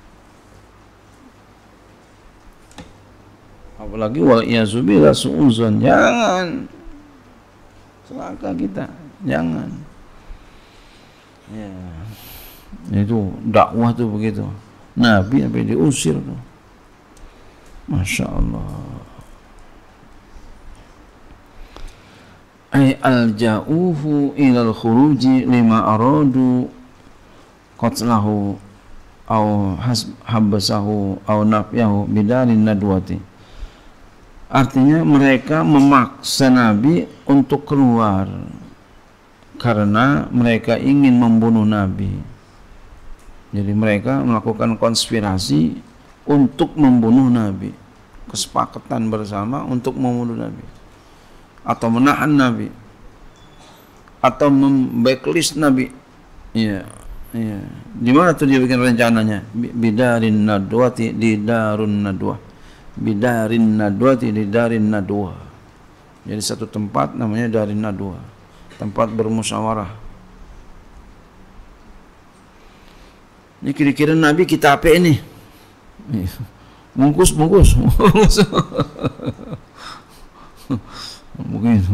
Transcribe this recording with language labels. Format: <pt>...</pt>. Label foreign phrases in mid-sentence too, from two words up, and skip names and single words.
<id>Apalagi wa'iyasubillah su'uzon, jangan celaka kita, jangan. Ya. Itu dakwah tuh begitu. Nabi sampai diusir tuh.</id> <ar>ما شاء الله. أي ألجؤوه إلى الخروج لما أرادوا قتله أو حبسه أو نفيه بدار الندوة.</ar> <id>Artinya mereka memaksa Nabi untuk keluar karena mereka ingin membunuh Nabi. Jadi mereka melakukan konspirasi untuk membunuh Nabi. Kesepakatan bersama untuk membunuh Nabi. Atau menahan Nabi. Atau memblacklist Nabi. Iya. Iya. Di mana tuh dia bikin rencananya?</id> <ar>بدار الندوة di darun nadwah. بدار الندوة di darin nadwah.</ar> <id>Jadi satu tempat namanya darin nadwah. Tempat bermusyawarah. Ini kira-kira Nabi kita apa ini? Bungkus. Begitu.</id>